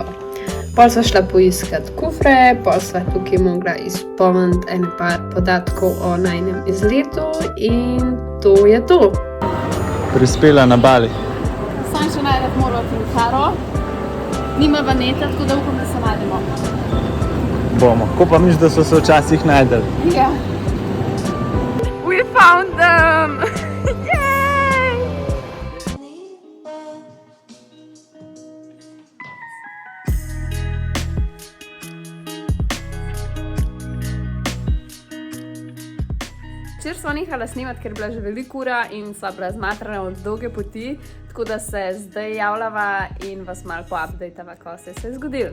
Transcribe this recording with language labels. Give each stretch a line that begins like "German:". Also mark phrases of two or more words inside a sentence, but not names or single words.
Slovenian: Pol sva šla poiskat kufre, pol sva tukaj mogla izpolniti ene par podatkov o najinem izletu in to je to. Prispela na Bali. Sam še najdeti morala Tinkaro. Nima vaneta, tako da upam, da se najdemo. Bomo. Ko pa misliš, da so se včasih najdeli? Ja.
English: We found them! Yay!
Slovenian: Včeraj sva nehala snemati, ker je bila že veliko ura in sva bila zmatrana od dolge poti, tako da se zdaj javljava in vas malo poupdatava, ko se je zgodilo.